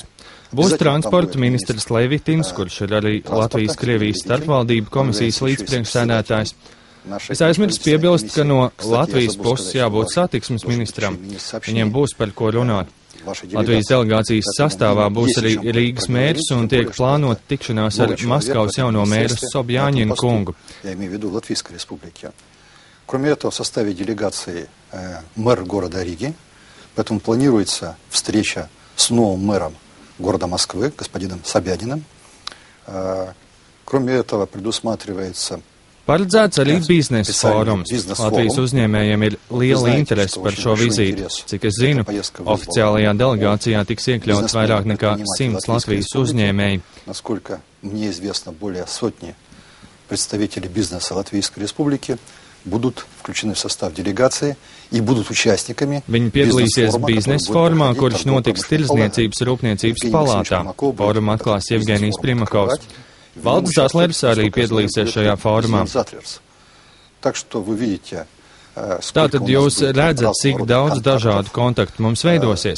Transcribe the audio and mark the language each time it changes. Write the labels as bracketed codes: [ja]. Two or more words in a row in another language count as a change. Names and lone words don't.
[lv] Būs transporta ministrs Levitins, kurš ir arī Latvijas-Krievijas starpvaldību komisijas līdzpriekšsēdētājs. Es aizmirsu piebilst, ka no Latvijas puses jābūt satiksmes ministram. Viņiem būs par ko runāt. Latvijas delegācijas sastāvā būs arī Rīgas mērs un tiek plānota tikšanās ar Maskavas jauno mēru Sobjaņinu kungu. [ru] Кроме этого, в составе делегации мэр города Риги, поэтому планируется встреча с новым мэром города Москвы, господином Собяниным. Кроме этого, предусматривается [lv] Paredzēts arī biznesa fórums. Latvijas uzņēmējiem ir liela interese par šo vizīti. Cik es zinu, oficiālajā delegācijā tiks iekļauts vairāk nekā 100 Latvijas uzņēmēji. [ru] Насколько мне известно, более сотни представителей бизнеса Латвийской Республики будут включены в состав делегации и будут участниками. [lv] Viņi piedalīsies biznesa fórumā, kurš notiks Tirdzniecības rūpniecības palātā. Fórumu atklās Jevgenijs Primakovs. Valdis Zatlers arī piedalīsies šajā fórumā. Tātad jūs redzat, cik daudz dažādu kontaktu mums veidosies.